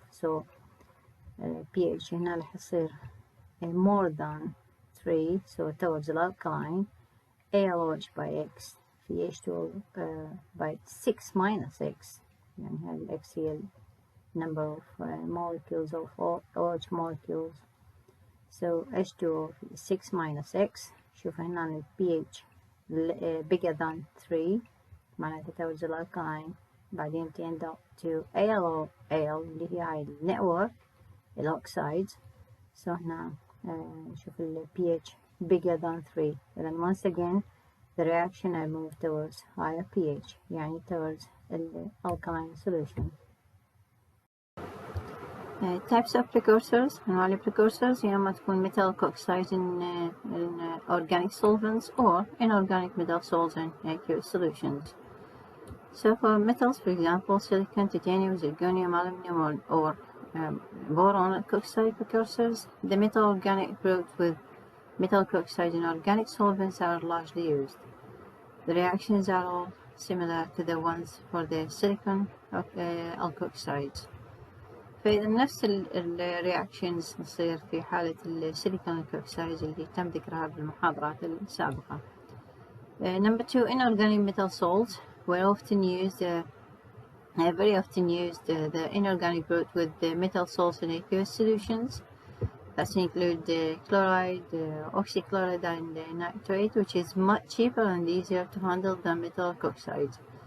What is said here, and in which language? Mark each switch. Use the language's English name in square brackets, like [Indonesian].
[English] So pH [Arabic] هنا راح يصير [English] more than 3 so towards الالكالاين. AlOH by X في H2O by 6 minus X [Arabic] يعني هذه الإكس هي [English] number of molecules of OH molecules. So H2O 6 minus X. [Arabic] شوف هنا ال [English] pH bigger than 3 [Arabic] معناته [English] towards [Arabic] الالكالاين. بعدين [English] end up to AlO [Arabic] اللي هي هاي النتورك الأوكسايدز. [English] So [Arabic] هنا شوف ال [English] pH bigger than 3. Then once again the reaction will move towards higher pH [Arabic] يعني [English] towards the alkaline solution. Types of precursors. [Arabic] أنواع [English] precursors يا إما تكون metal oxides in organic solvents or inorganic metal salts in aqueous solutions. So for metals, for example, silicon, titanium, zirconium, aluminum, or boron oxide precursors, the metal organic groups with metal oxides in organic solvents are largely used. The reactions are all similar to the ones for the silicon alkoxides. [Arabic] فإذا نفس الرياكشنز تصير في حالة السيليكون alkoxides اللي تم ذكرها بالمحاضرات السابقة. [English] Number 2, inorganic metal salts were often used, very often used the inorganic group with the metal salts in aqueous solutions. That include the chloride, oxychloride, and the nitrate, which is much cheaper and easier to handle than metal oxides.